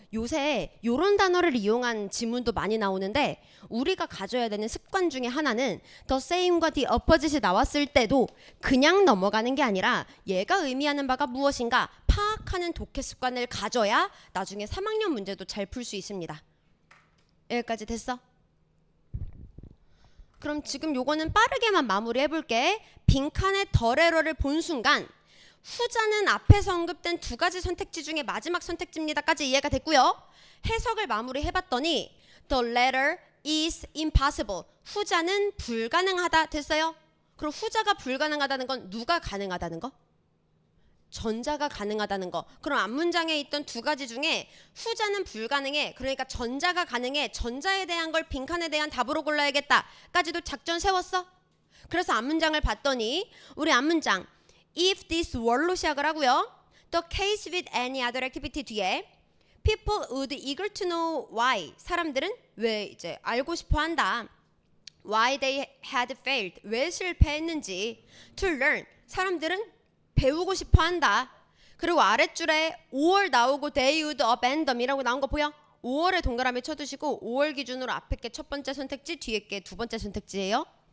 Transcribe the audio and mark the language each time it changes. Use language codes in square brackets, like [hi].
[ko] 요새 이런 단어를 이용한 지문도 많이 나오는데 우리가 가져야 되는 습관 중에 하나는 the same과 the opposite이 나왔을 때도 그냥 넘어가는 게 아니라 얘가 의미하는 바가 무엇인가 파악하는 독해 습관을 가져야 나중에 3학년 문제도 잘 풀 수 있습니다. 여기까지 됐어? 그럼 지금 요거는 빠르게만 마무리해 볼게. 빈칸의 더레러를 본 순간 후자는 앞에서 언급된 두 가지 선택지 중에 마지막 선택지입니다까지 이해가 됐고요. 해석을 마무리해봤더니 [en] the latter is impossible. [ko] 후자는 불가능하다 됐어요. 그럼 후자가 불가능하다는 건 누가 가능하다는 거? 전자가 가능하다는 거. 그럼 앞문장에 있던 두 가지 중에 후자는 불가능해. 그러니까 전자가 가능해. 전자에 대한 걸 빈칸에 대한 답으로 골라야겠다. 까지도 작전 세웠어? 그래서 앞문장을 봤더니 우리 앞문장 [en] if this were [ko] 로 시작을 하고요. [en] The case with any other activity [ko] 뒤에 [en] people would eager to know why. [ko] 사람들은 왜 이제 알고 싶어 한다. [en] Why they had failed. [ko] 왜 실패했는지. [en] To learn. [ko] 사람들은 배우고 싶어 한다. 그리고 아랫줄에 5월 나오고 [en] they would abandon [ko] 이라고 나온 거 보여? 5월에 동그라미 쳐두시고 5월 기준으로 앞에 게 첫 번째 선택지 뒤에 게 두 번째 선택지예요.